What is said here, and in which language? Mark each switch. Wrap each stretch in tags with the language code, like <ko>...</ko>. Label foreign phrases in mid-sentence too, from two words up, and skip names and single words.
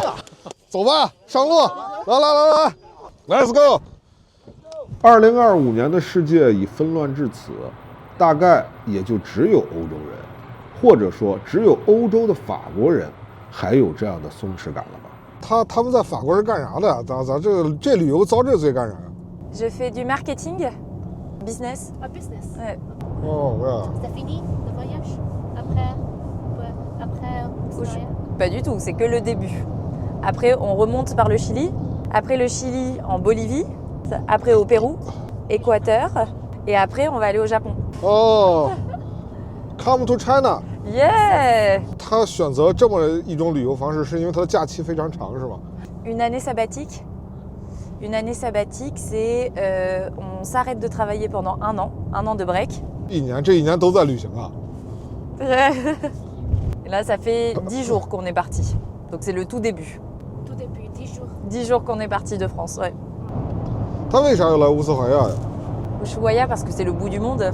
<zh>走吧，上路，来 ，</zh> <en>Let's go。</en> <zh>2025 年的世界已纷乱至此，大概也就只有欧洲人，或者说只有欧洲的法国人，还有这样的松弛感了吧？他们在法国是干啥的呀？咱这旅游遭这罪干啥呀</zh> <fr>Je fais du marketing, business. Ah, business. Ouais. Oh, ouais. T'as fini le voyage? Après, Pas du tout, c'est que le début. Après, on remonte par le Chili. Après le Chili, en Bolivie. Après au Pérou, Équateur. Et après, on va aller au Japon.</fr> <en>Oh, come to China. Yeah!</en> <zh>他选择这么一种旅游方式，是因为他的假期非常长，是吗？</zh> <fr>Une année sabbatique. Une année sabbatique, c'est on s'arrête de travailler pendant un an de break.</fr> <zh>这一年都在旅行啊。</zh> <fr>Et là, ça fait 10 jours qu'on est parti. Donc c'est le tout début. tout début, 10 jours. 10 jours qu'on est parti de France, ouais.</fr> <zh>他为啥要来乌斯怀亚呀？</zh> <fr>Ushuaia parce que c'est le bout du monde.</fr>